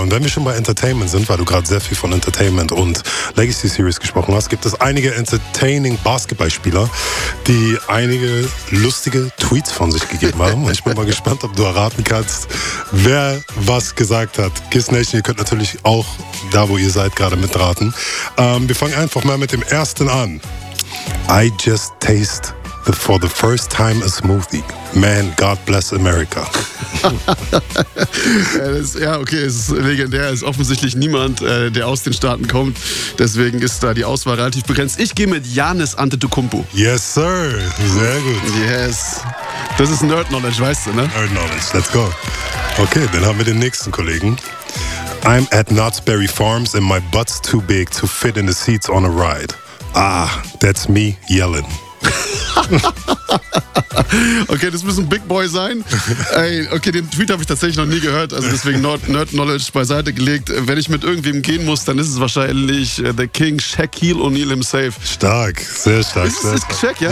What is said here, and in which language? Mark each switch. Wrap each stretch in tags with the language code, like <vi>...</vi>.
<de>Und wenn wir schon bei Entertainment sind, weil du gerade sehr viel von Entertainment und Legacy Series gesprochen hast, gibt es einige entertaining Basketballspieler, die einige lustige Tweets von sich gegeben haben. Und ich bin mal gespannt, ob du erraten kannst, wer was gesagt hat. KISS Nation, ihr könnt natürlich auch da, wo ihr seid, gerade mitraten. Wir fangen einfach mal mit dem ersten an.</de> <en>I just taste for the first time a smoothie. Man, God bless America.</en> <de>Ja, das, ja, okay, es ist legendär. Es ist offensichtlich niemand, der aus den Staaten kommt. Deswegen ist da die Auswahl relativ begrenzt. Ich gehe mit Giannis Antetokounmpo.</de> <en>Yes, sir.</en> <de>Sehr gut.</de> <en>Yes.</en> <de>Das ist Nerd-Knowledge, weißt du, ne?</de> <en>Nerd-Knowledge. Let's go.</en> <de>Okay, dann haben wir den nächsten Kollegen.</de> <en>I'm at Knott's Berry Farms and my butt's too big to fit in the seats on a ride. Ah, that's me yelling.</en> <de>Okay, das muss ein Big Boy sein. Ey, okay, den Tweet habe ich tatsächlich noch nie gehört. Also deswegen Nerd-Knowledge beiseite gelegt. Wenn ich mit irgendwem gehen muss, dann ist es wahrscheinlich The King Shaquille O'Neal himself. Stark, sehr stark. Ist es Shaq, ja?</de>